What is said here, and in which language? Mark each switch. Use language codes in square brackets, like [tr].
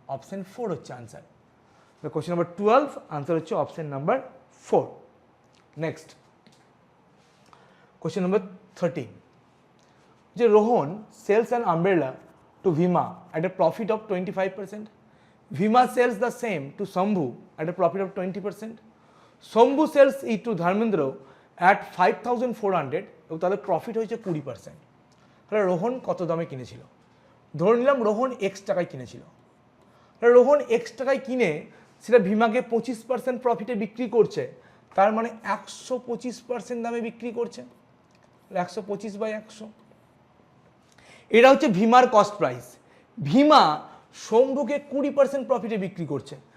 [bn] Option 4 হচ্ছে answer. Question number 12, answer হচ্ছে option number 4। Next question number 13। [en] যে Rohan sells an umbrella to Vima at a profit of 25%. Vima sells the same to Shambhu at a profit of 20%. Shambhu sells it to Dharmendra at 5,400, [bn] এবং তাহলে profit হয়েছে 20%। তাহলে রোহন কত দামে কিনেছিল? ধরে নিলাম রোহন এক্স টাকায় কিনেছিল। তাহলে রোহন এক্স টাকায় কিনে সেটা ভীমাকে 25% প্রফিটে বিক্রি করছে, তার মানে 125% দামে বিক্রি করছে। 125/100, এটা হচ্ছে ভীমার কস্ট প্রাইস। ভীমা শম্ভুকে 20% প্রফিটে বিক্রি করছে,